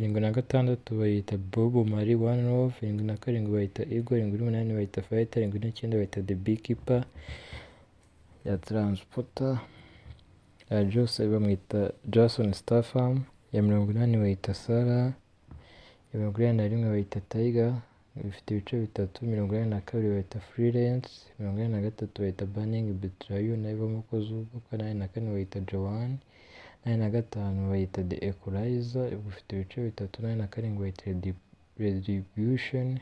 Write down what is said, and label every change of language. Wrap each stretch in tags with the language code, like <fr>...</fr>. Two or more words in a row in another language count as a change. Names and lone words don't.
<rw>76 bayita Bobo Mari One Love. 77 bayita Ego. 78 bayita Fighter. 79 bayita The Beekeeper ya Transporter. Jose bamwita Jason Statham. Ya 80 bayita Sarah. Ya 81 bayita Tiger, bifite ibice bitatu. 82 bayita Freelance. 83 bayita Burning Betrayo nayo bamukozi ubukwe. 84 bayita Joanne. 85 bayita The Equalizer, bifite ibice bitatu. 87 bayita Retribution.</rw>